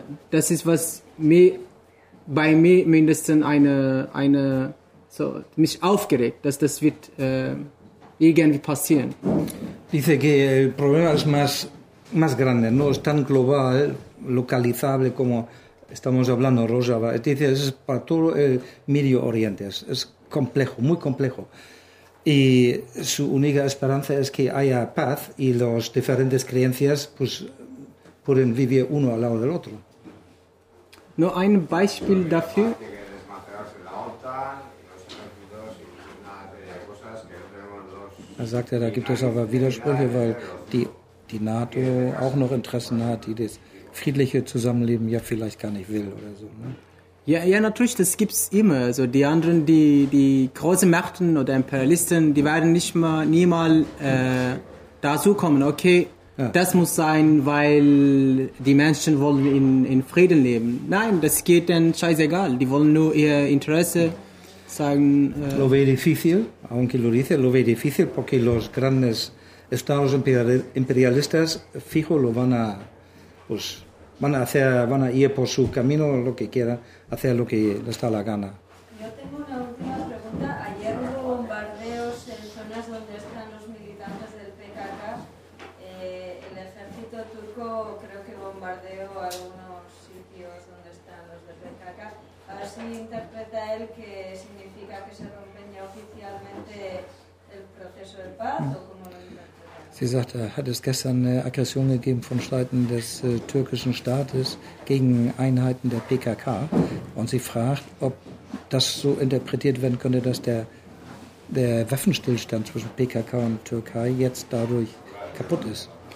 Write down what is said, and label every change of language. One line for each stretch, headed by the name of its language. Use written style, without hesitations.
German: Das ist was mir, bei mir mindestens eine so, mich aufgeregt, dass das wird irgendwie passieren.
Spanish: Dice que el problema es más grande, no es tan global, localizable como estamos hablando, Rojava. Dice, es para todo el Medio Oriente, es complejo, muy complejo. Y su única esperanza es que haya paz y las diferentes creencias pues pueden vivir uno al lado del otro.
German: No, un Beispiel dafür. Er sagt ja, da gibt es aber Widersprüche, weil die NATO auch noch Interessen hat, die das friedliche Zusammenleben ja vielleicht gar nicht will oder so. Ne? Ja, natürlich, das gibt's immer. Also die anderen, die großen Mächte oder Imperialisten, die werden niemals dazu kommen. Okay, ja. Das muss sein, weil die Menschen wollen in Frieden leben. Nein, das geht denen scheißegal. Die wollen nur ihr Interesse. Ja. Sagen,
Spanish: lo ve difícil, aunque lo dice, lo ve difícil porque los grandes estados imperialistas, fijo, lo van a, pues, van a hacer, van a ir por su camino, lo que quieran, hacer lo que les da la gana. Yo tengo una última pregunta. Ayer hubo bombardeos en zonas donde están los militantes del PKK. ¿Eso tiene relación con el ejército turco? Creo que bombardeó algunos sitios donde están los del PKK. Así interpreta él que significa que se rompe ya oficialmente el proceso de paz, o como lo interpreta.
German: Sie sagte, hat es gestern eine Aggression gegeben von Seiten des türkischen Staates gegen Einheiten der PKK. Und sie fragt, ob das so interpretiert werden könnte, dass der Waffenstillstand zwischen PKK und Türkei jetzt dadurch kaputt ist.